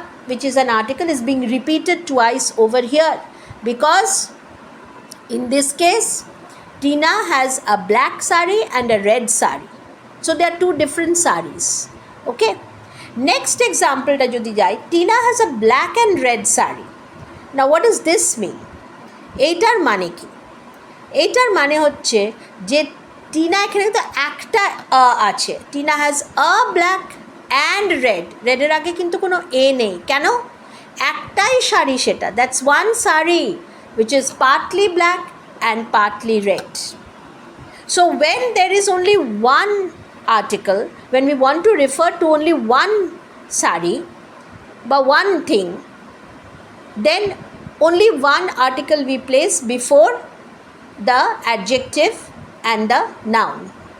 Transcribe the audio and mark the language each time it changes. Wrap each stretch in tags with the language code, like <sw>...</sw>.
<en>Which is an article is being repeated twice over here, because in this case Tina has a black saree and a red saree, so they are 2 different sarees. Okay, next example</en> <bn>ta jodi jai,</bn> <en>Tina has a black and red saree. Now what does this mean?</en> <bn>এইটার মানে কি? এইটার মানে হচ্ছে যে টিনা, এখানে তো একটা আছে,</bn> <en>Tina has a black and red,</en> <bn>রেডের আগে কিন্তু কোনো এ নেই, কেন? একটাই শাড়ি সেটা,</bn> <en>That's one sari which is partly black and partly red. So when there is only one article, when we want to refer to only one sari but one thing, then only one article we place before the adjective and the noun.</en>